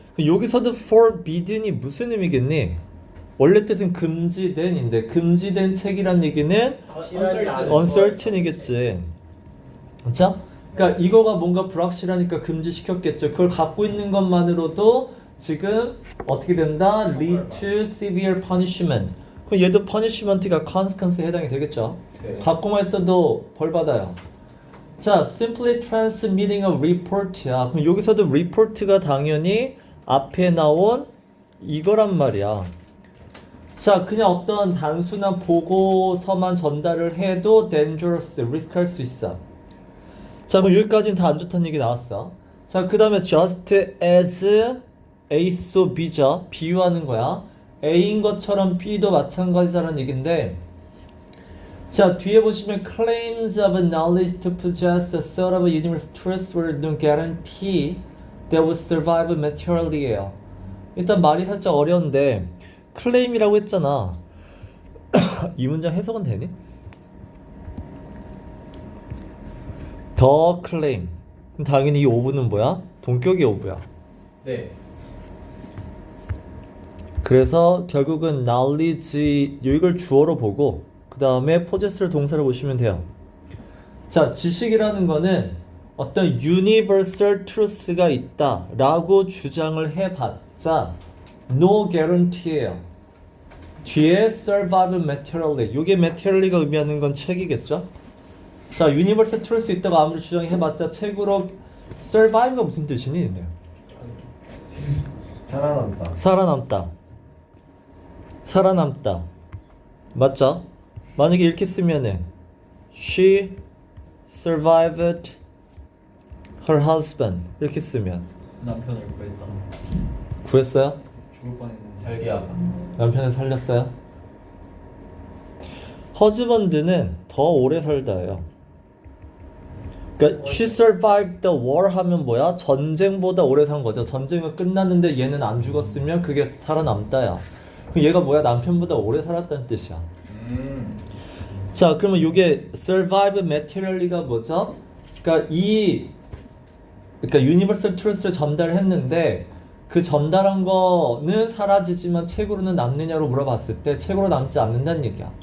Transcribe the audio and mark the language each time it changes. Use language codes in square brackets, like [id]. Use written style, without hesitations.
[ko] 여기서도 forbidden이 무슨 의미겠니? 원래 뜻은 금지된인데 금지된 책이란 얘기는 uncertain이겠지. 그렇죠? 그러니까 이거가 뭔가 불확실하니까 금지시켰겠죠. 그걸 갖고 있는 것만으로도 지금 어떻게 된다? [en] lead to severe punishment. [ko] 그럼 얘도 punishment가 consequence에 해당이 되겠죠. 네. 갖고만 있어도 벌 받아요. [en] 자, simply transmitting a report야. [ko] 그럼 여기서도 report가 당연히 앞에 나온 이거란 말이야. 자, 그냥 어떤 단순한 보고서만 전달을 해도 dangerous, risk할 수 있어. 자, 그럼 여기까지는 다 안 좋다는 얘기 나왔어. 자, 그 다음에 [en] just as A so B죠. [ko] 비유하는 거야. A인 것처럼 B도 마찬가지라는 얘긴데, 자, 뒤에 보시면 [en] claims of knowledge to possess a sort of universal truth were no guarantee that would survive materially에요. [ko] 일단 말이 살짝 어려운데 claim이라고 했잖아. 이 문장 해석은 되니? [en] 더 claim. [ko] 그럼 당연히 이 오브는 뭐야? 동격이 오브야. 네. 그래서 결국은 knowledge 이걸 주어로 보고 그 다음에 possess를 동사로 보시면 돼요. 자, 지식이라는 거는 어떤 universal truth가 있다 라고 주장을 해봤자 no guarantee예요. [en] 뒤에 survive materially. [ko] 이게 materially가 의미하는 건 책이겠죠? 자, universal truth 있다고 아무리 주장해봤자 책으로 survive가 무슨 뜻이니? 살아남다. 살아남다. 살아남다. 맞죠? 만약에 이렇게 쓰면은 [en] She survived her husband [ko] 이렇게 쓰면 남편을 구했다. 구했어요? 죽을 뻔했는데 살게 하다. 남편을 살렸어요? husband는 더 오래 살다예요. 그러니까 [en] she survived the war [ko] 하면 뭐야? 전쟁보다 오래 산 거죠. 전쟁은 끝났는데 얘는 안 죽었으면 그게 살아남다야. 그럼 얘가 뭐야? 남편보다 오래 살았다는 뜻이야. 자, 그러면 이게 survive materially가 뭐죠? 그러니까 universal truth를 전달했는데 그 전달한 거는 사라지지만 책으로는 남느냐로 물어봤을 때 책으로 남지 않는다는 얘기야.